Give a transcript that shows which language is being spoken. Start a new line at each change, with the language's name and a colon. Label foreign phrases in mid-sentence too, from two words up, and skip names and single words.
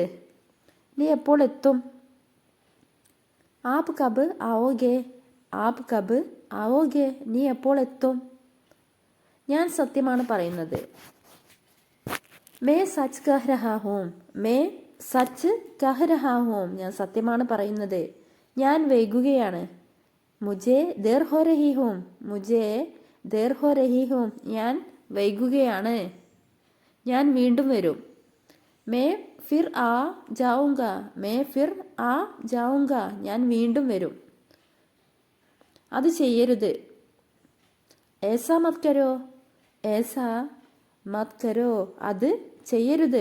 Malayalam: നീ എപ്പോൾ എത്തും?
Hindi: आप कब आओगे. आप कब आओगे.
Malayalam: നീ എപ്പോൾ എത്തും? ഞാൻ സത്യമാണ് പറയുന്നത്.
Hindi: मैं सच कह रहा हूँ. मैं सच कह रहा हूँ.
Malayalam: ഞാൻ സത്യമാണ് പറയുന്നത്. ഞാൻ വൈകുകയാണ്.
Hindi: मुझे देर हो रही हूँ. मुझे देर हो रही हूँ.
Malayalam: ഞാൻ വൈകുകയാണ്. ഞാൻ വീണ്ടും വരും.
Hindi: मैं फिर आ जाऊँगा. मैं फिर आ जाऊँगा.
Malayalam: ഞാൻ വീണ്ടും വരും. അത് ചെയ്യരുത്.
Hindi: ऐसा मत करो. ऐसा मत करो.
Malayalam: അത് ചെയ്യരുത്.